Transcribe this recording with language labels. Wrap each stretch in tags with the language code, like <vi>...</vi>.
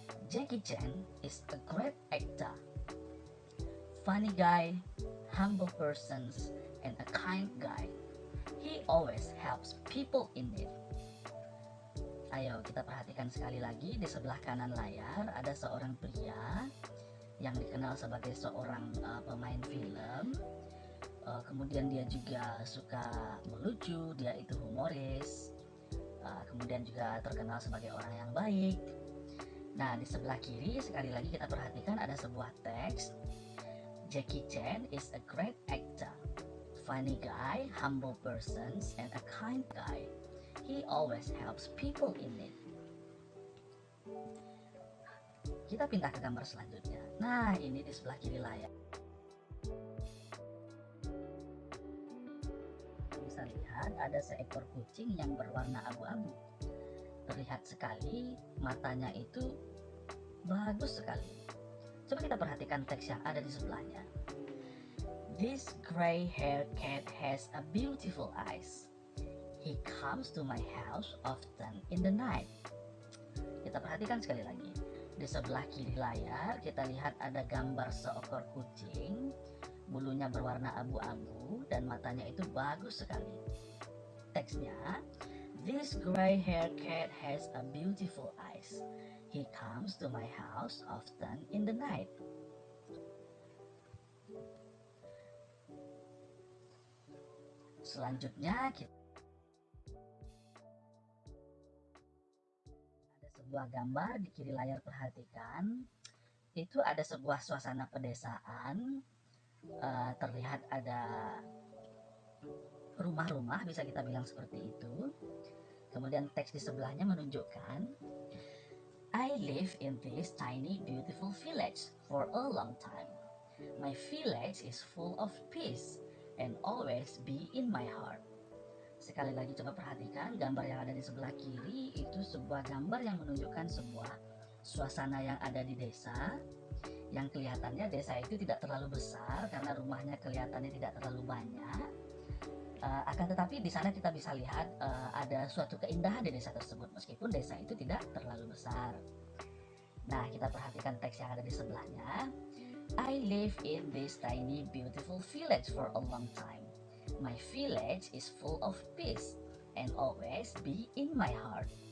<en>Jackie Chan is a great actor, funny guy, humble person, and a kind guy. He always helps people in need.</en> <id>Ayo kita perhatikan sekali lagi, di sebelah kanan layar ada seorang pria yang dikenal sebagai seorang pemain film. Kemudian dia juga suka melucu, dia itu humoris. Kemudian juga terkenal sebagai orang yang baik. Nah, di sebelah kiri sekali lagi kita perhatikan ada sebuah teks.</id> <en>Jackie Chan is a great actor, funny guy, humble person, and a kind guy. He always helps people in need.</en> <id>Kita pindah ke gambar selanjutnya. Nah, ini di sebelah kiri layar. Bisa lihat ada seekor kucing yang berwarna abu-abu. Terlihat sekali matanya itu bagus sekali. Coba kita perhatikan teks yang ada di sebelahnya.</id> <en>This gray hair cat has a beautiful eyes. He comes to my house often in the night.</en> <id>Kita perhatikan sekali lagi. Di sebelah kiri layar kita lihat ada gambar seekor kucing. Bulunya berwarna abu-abu dan matanya itu bagus sekali. Teksnya,</id> <en>this gray hair cat has a beautiful eyes. He comes to my house often in the night.</en> <id>Selanjutnya kita ada sebuah gambar di kiri layar, perhatikan. Itu ada sebuah suasana pedesaan. Terlihat ada rumah-rumah, bisa kita bilang seperti itu. Kemudian teks di sebelahnya menunjukkan,</id> <en>I live in this tiny beautiful village for a long time. My village is full of peace and always be in my heart.</en> <id>Sekali lagi coba perhatikan gambar yang ada di sebelah kiri. Itu sebuah gambar yang menunjukkan sebuah suasana yang ada di desa, yang kelihatannya desa itu tidak terlalu besar karena rumahnya kelihatannya tidak terlalu banyak. Akan tetapi di sana kita bisa lihat ada suatu keindahan di desa tersebut meskipun desa itu tidak terlalu besar. Nah, kita perhatikan teks yang ada di sebelahnya.</id> <en>I live in this tiny beautiful village for a long time. My village is full of peace and always be in my heart.</en>